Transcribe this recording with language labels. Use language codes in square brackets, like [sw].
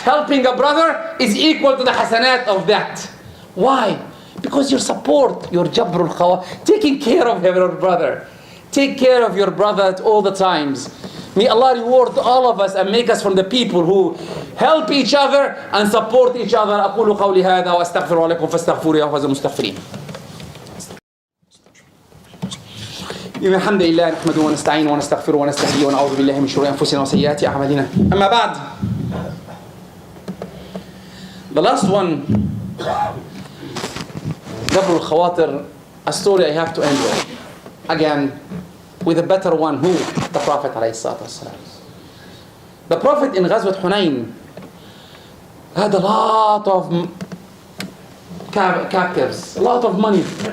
[en] Helping a brother is equal to the hasanat of that. Why? Because your support, your Jabrul Khawa, taking care of your brother. Take care of your brother at all the times. May Allah reward all of us and make us from the people who help each other and support each other. [ar] أقول قولي هذا وأستغفر لكم فاستغفروا يا فوز المستغفرين. إن الحمد لله نحمده ونستعينه ونستغفره ونستهديه ونعوذ بالله من شرور أنفسنا وسيئات أعمالنا. أما بعد. [en] The last one, Jabrul Khawatir, a story I have to end with. again with a better one. Who? The Prophet ﷺ. The Prophet in Ghazwat Hunayn had a lot of captives, a lot of money.